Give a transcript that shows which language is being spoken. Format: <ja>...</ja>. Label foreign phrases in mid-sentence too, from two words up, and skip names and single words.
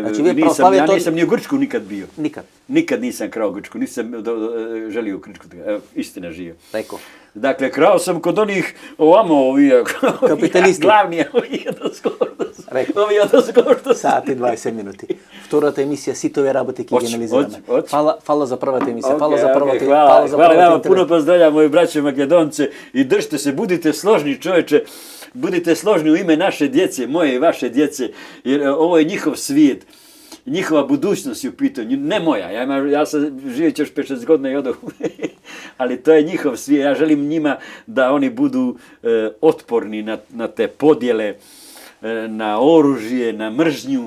<sr>Ja nisam ni u Grčku nikad bio. Nikad? Nikad nisam krao Grčku, nisam želio u Grčku. Istina žive. Rekao. Dakle, krao sam kod onih ovamo, kapitalisti. Glavni, ovi odozgordo.</sr> <mk>Саат и 20 минути. Втората емисија сите овие работи ќе ги анализираме. Фала за првата емисија.</mk> <sr>Hvala vama, puno pozdravljam moji braće Makedonce i držite se, budite složni čoveče, budite složni u ime naše djece, moje i vaše djece, jer ovo je njihov svijet. Njihova budućnost je u pitanju, ne moja, ja sam živjet još 5-6 godina i odoh, ali to je njihov svijet, ja želim njima da oni budu otporni na te podjele, na oružje, na mržnju.</sr>